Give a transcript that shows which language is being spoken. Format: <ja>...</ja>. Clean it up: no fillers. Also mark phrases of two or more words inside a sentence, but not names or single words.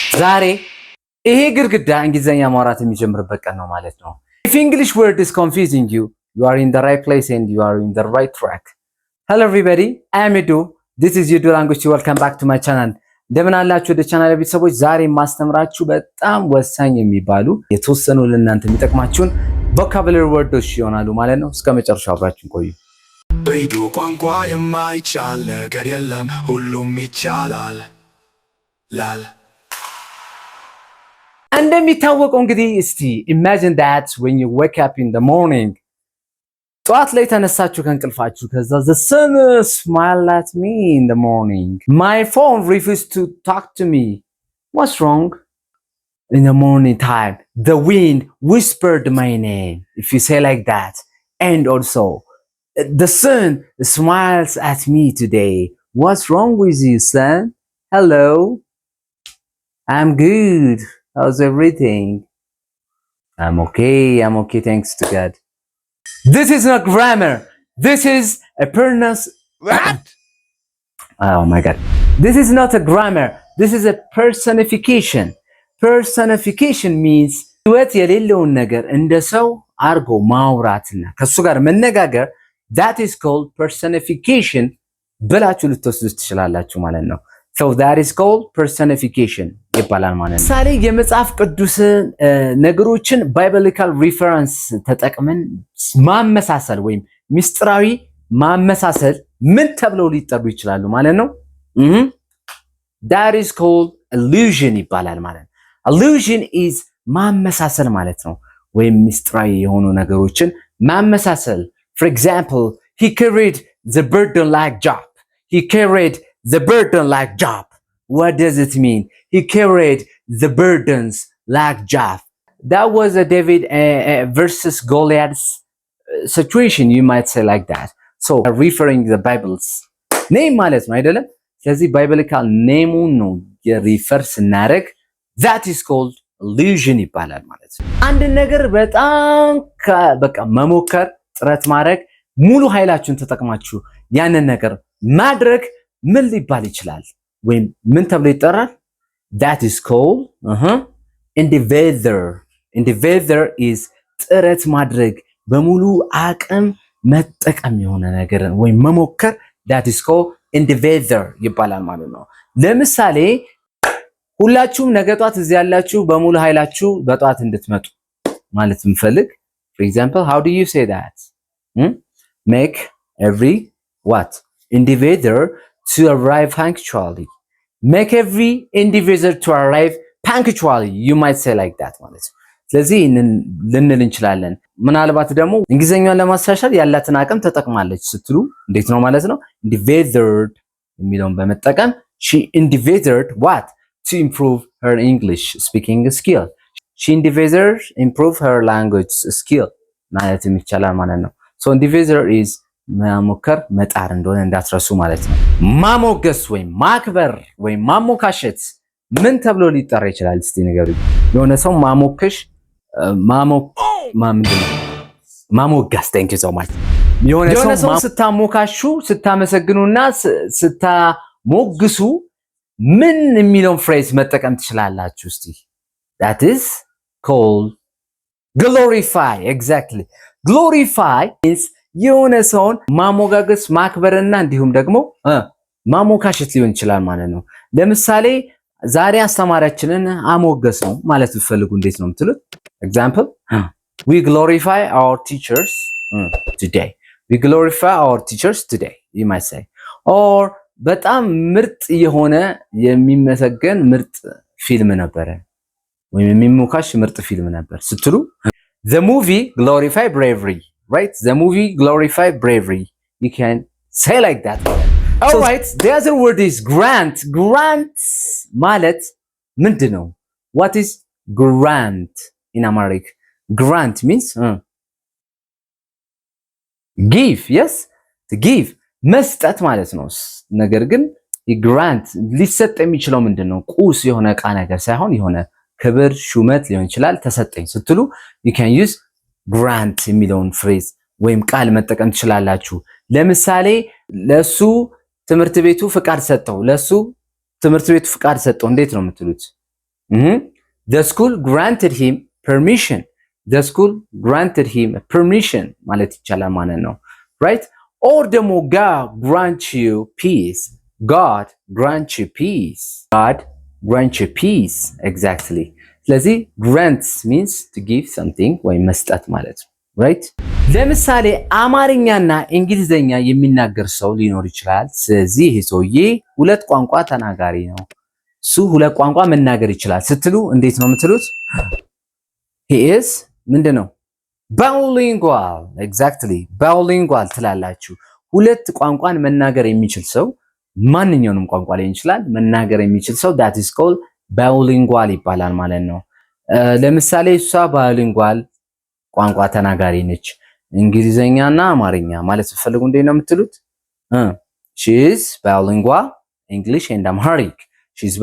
<am>ዛሬ ይሄ ግድግዳ እንግሊዘኛ ማውራት የሚጀምርበት ቀን ነው ማለት ነው።</am> <en>If English word is confusing you, you are in the right place and you are in the right track. Hello everybody, I am Edu. This is Edu Language. Welcome back to my channel.</en> <am>እንደምን አላችሁ ወደ ቻናሌ ቤተሰቦች? ዛሬ ማስተምራችሁ በጣም ወሳኝ የሚባሉ የተወሰኑ ለእናንተ የሚጠቅማችሁን</am> <en>vocabulary words</en> <am>ይሆናሉ ማለት ነው። እስከ መጨረሻው አብራችሁን ቆዩ። በኢዱ ቋንቋ የማይቻል ነገር የለም፣ ሁሉም ይቻላል ላል እንደሚታወቀው እንግዲህ እስቲ</am> <en>imagine that when you wake up in the morning</en> <am>ጠዋት ላይ ተነሳችሁ ከእንቅልፋችሁ</am> <en>ከዛ the sun smiled at me in the morning my phone refused to talk to me what's wrong in the morning time the wind whispered my name if you say like that and also the sun smiles at me today what's wrong with you son hello I'm good. How's everything? I'm okay, thanks to God. This is not grammar. This is a What? Oh my God. This is not a grammar. This is a personification.</en> <am>Personification means ህይወት የሌለውን ነገር እንደ ሰው አርጎ ማውራትና ከሱ ጋር መነጋገር</am> <en>that is called personification</en> <am>ብላችሁ ልትወስዱ ትችላላችሁ ማለት ነው።</am> <en>So that is called personification</en> <am>ይባላል ማለት ነው። ምሳሌ የመጽሐፍ ቅዱስ ነገሮችን</am> <en>biblical reference</en> <am>ተጠቅመን ማመሳሰል ወይም ምስጢራዊ ማመሳሰል ምን ተብለው ሊጠሩ ይችላሉ ማለት ነው?</am> <en>That is called allusion</en> <am>ይባላል ማለት ነው።</am> <en>Allusion is</en> <am>ማመሳሰል ማለት ነው ወይም ምስጢራዊ የሆኑ ነገሮችን ማመሳሰል።</am> <en>For example, he carried the burden like Job. He carried the burden like Job. What does it mean? He carried the burdens like Job. That was a David versus Goliath's situation, you might say like that. So referring the Bible's name</en> <am>ማለት ነው አይደለም? ስለዚህ</am> <en>biblical name</en> <am>ነው የሪፈር ስናደርግ</am> <en>that is called allusion</en> <am>ይባላል ማለት ነው። አንድ ነገር በጣም በቃ መሞከር ጥረት ማድረግ ሙሉ ኃይላችሁን ተጠቅማችሁ ያንን ነገር ማድረግ ምን ሊባል ይችላል ወይም ምን ተብሎ ይጠራል?</am> <en>That is called endeavor.</en> <am>Endeavor is ጥረት ማድረግ በሙሉ አቅም መጠቀም የሆነ ነገር ወይም መሞከር</am> <en>that is called endeavor</en> <am>ይባላል ማለት ነው። ለምሳሌ ሁላችሁም ነገ ጧት እዚህ ያላችሁ በሙሉ ኃይላችሁ በጧት እንድትመጡ ማለት እንፈልግ</am> <en>for example how do you say that? Make every what? Endeavor to arrive punctually. Make every endeavor to arrive punctually.</en> <am>You might say like that ማለት ነው። ስለዚህ ልንል እንችላለን። ምናልባት ደግሞ እንግሊዘኛውን ለማሻሻል ያላትን አቅም ተጠቅማለች ስትሉ እንዴት ነው ማለት ነው?</am> <en>Endeavored</en> <am>የሚለውን በመጠቀም</am> <en>she endeavored what? To improve her English speaking skill. She endeavored improve her language skill</en> <am>ማለት ይቻላል ማለት ነው።</am> <en>So endeavor is</en> <am>ማሞከር መጣር እንደሆነ እንዳትረሱ ማለት ነው። ማሞገስ ወይም ማክበር ወይም ማሞካሸት ምን ተብሎ ሊጠራ ይችላል? እስቲ ንገሩኝ። የሆነ ሰው ማሞከሽ ማሞጋስ</am> <en>thank you so much</en> <am>የሆነ ሰው ስታሞካሹ ስታመሰግኑና ስታሞግሱ ምን የሚለውን ፍሬዝ መጠቀም ትችላላችሁ?</am> <en>እስቲ that is called glorify. Exactly.</en> <am>Glorify is የሆነ ሰውን ማሞጋገስ ማክበርና እንዲሁም ደግሞ ማሞካሸት ሊሆን ይችላል ማለት ነው። ለምሳሌ ዛሬ አስተማሪያችንን አሞገስ ነው ማለት ብትፈልጉ እንዴት ነው የምትሉት?</am> <en>Example, we glorify our teachers today. We glorify our teachers today, you might say.</en> <am>Or በጣም ምርጥ የሆነ የሚመሰገን ምርጥ ፊልም ነበረ ወይም የሚሞካሽ ምርጥ ፊልም ነበር ስትሉ</am> <en>the movie glorify bravery. Right? The movie glorified bravery. You can say like that. All right. The other word is grant.</en> <am>Grant ማለት ምንድነው?</am> <en>What is grant in Amharic? Grant means give. Yes? To give.</en> <am>መስጠት ማለት ነው። ነገር ግን grant ሊሰጥ የሚችለው ምንድነው? ቁስ የሆነ ዕቃ ነገር ሳይሆን የሆነ ክብር ሹመት ሊሆን ይችላል። ተሰጠኝ ስትሉ</am> <en>you can use grant</en> <am>የሚለውን ፍሬዝ ወይም ቃል መጠቀም ትችላላችሁ። ለምሳሌ ለሱ ትምህርት ቤቱ ፍቃድ ሰጠው። ለሱ ትምህርት ቤቱ ፍቃድ ሰጠው እንዴት ነው የምትሉት?</am> <en>The school granted him permission. The school granted him permission</en> <am>ማለት ይቻላል ማለት ነው</am> <en>right or ደግሞ God grant you peace. God grant you peace. God grant you peace. Exactly.</en> <am>ስለዚህ</am> <en>grants means to give something</en> <am>ወይ መስጠት ማለት ነው right ለምሳሌ አማርኛና እንግሊዘኛ የሚናገር ሰው ሊኖር ይችላል ስለዚህ ይሄ ሰውዬ ሁለት ቋንቋ ተናጋሪ ነው እሱ ሁለት ቋንቋ መናገር ይችላል ስትሉ እንዴት ነው የምትሉት</am> <en>he is</en> <am>ምንድነው</am> <en>bilingual exactly bilingual</en> <am>ትላላችሁ ሁለት ቋንቋን መናገር የሚችል ሰው ማንኛውንም ቋንቋ ላይ ይችላል መናገር የሚችል ሰው</am> <en>that is called bilingual</en> <am>ይባላል ማለት ነው ለምሳሌ እሷ bilingual ቋንቋ ተናጋሪ ነች እንግሊዘኛና አማርኛ ማለት ፈልጉ እንዴ ነው የምትሉት</am> <en>she is bilingual English and Amharic she is</en>